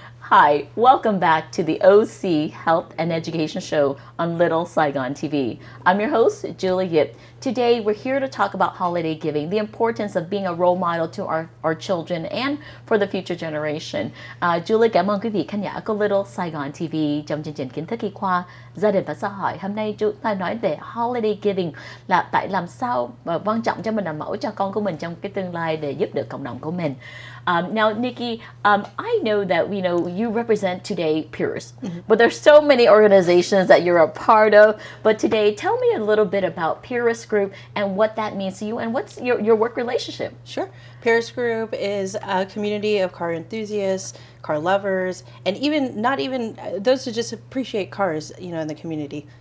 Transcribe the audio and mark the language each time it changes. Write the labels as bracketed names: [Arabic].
[English] Hi, welcome back to the OC Health and Education Show on Little Saigon TV. I'm your host, Julie Yip. Today, we're here to talk about holiday giving, the importance of being a role model to our children and for the future generation. [Vietnamese] Julie cảm ơn quý vị khán giả của Little Saigon TV trong chương trình kiến thức y khoa gia đình và xã hội. Hôm nay chúng ta nói về holiday giving, là tại làm sao và quan trọng cho mình làm mẫu cho con của mình trong cái tương lai để giúp được cộng đồng của mình. [English] Now, Nikki, I know that you represent today Purist, but there's so many organizations that you're a part of. But today, tell me a little bit about PuristGroup and what that means to you, and what's your work relationship? Sure. PuristGroup is a community of car enthusiasts, car lovers, and not even those who just appreciate cars, in the community.